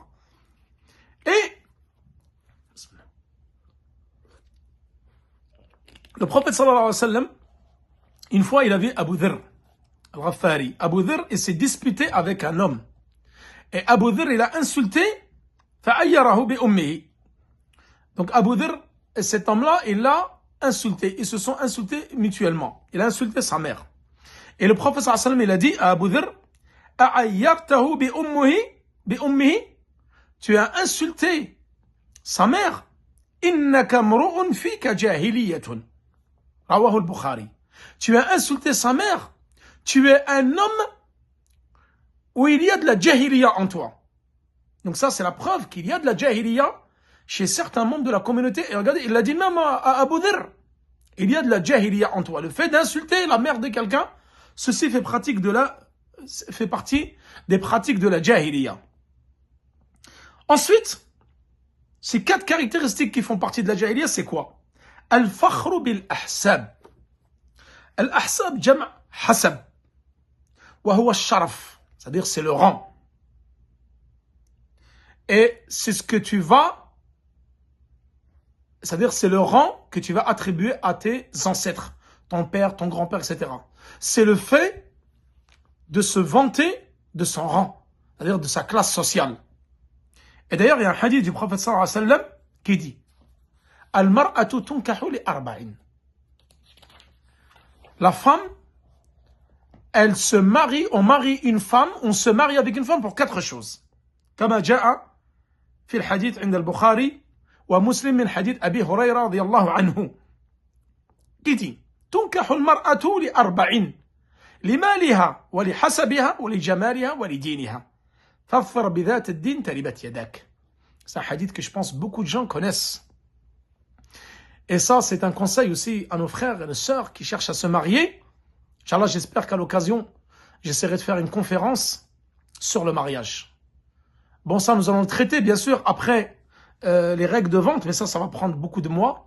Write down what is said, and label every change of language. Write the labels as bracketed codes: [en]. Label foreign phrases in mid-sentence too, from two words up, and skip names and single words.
[fr] Et le prophète [ar] صلى الله عليه وسلم, [fr] une fois il a vu Abu Dharr al-Ghaffari. Abu Dharr, il s'est disputé avec un homme. Et Abu Dharr, il a insulté [ar] فعيّره بأمه. [fr] Donc Abu Dharr, et cet homme-là, il l'a insulté. Ils se sont insultés mutuellement. Il a insulté sa mère. Et le prophète [ar] صلى الله عليه وسلم, [fr] il a dit à Abu Dharr, [ar] أعيّرته بأمه, [fr] tu as insulté sa mère. [ar] إنك امرؤ فيك جاهلية. رواه البخاري. [fr] tu as insulté sa mère, tu es un homme où il y a de la jahiliya en toi. Donc ça, c'est la preuve qu'il y a de la jahiliya chez certains membres de la communauté. Et regardez, il l'a dit même à Abu Dharr. Il y a de la jahiliya en toi. Le fait d'insulter la mère de quelqu'un, ceci fait partie des pratiques de la jahiliya. Ensuite, ces 4 caractéristiques qui font partie de la jahiliya, c'est quoi? [ar] الفخر بالأحساب. الأحساب، جمع حسب. وهو الشرف. [fr] C'est-à-dire, c'est le rang. Et c'est ce que tu vas, c'est-à-dire, c'est le rang que tu vas attribuer à tes ancêtres, ton père, ton grand-père, etc. C'est le fait de se vanter de son rang, c'est-à-dire de sa classe sociale. Et d'ailleurs, il y a un hadith du prophète [ar] صلى الله عليه وسلم [fr] qui dit [ar] المرأة تنكح لأربع. [fr] La femme, elle se marie, on se marie avec une femme pour 4 choses. [ar] كما جاء في الحديث عند البخاري ومسلم من حديث أبي هريرة رضي الله عنه [fr] qui dit [ar] تنكح المرأة ل4 لمالها ولحسبها ولجمالها ولدينها فاظفر بذات الدين تربت يداك. [fr] C'est un hadith que je pense beaucoup de gens connaissent. Et ça, c'est un conseil aussi à nos frères et nos sœurs qui cherchent à se marier. Inch'Allah, j'espère qu'à l'occasion, j'essaierai de faire une conférence sur le mariage. Bon, ça, nous allons le traiter, bien sûr, après les règles de vente, mais ça va prendre beaucoup de mois.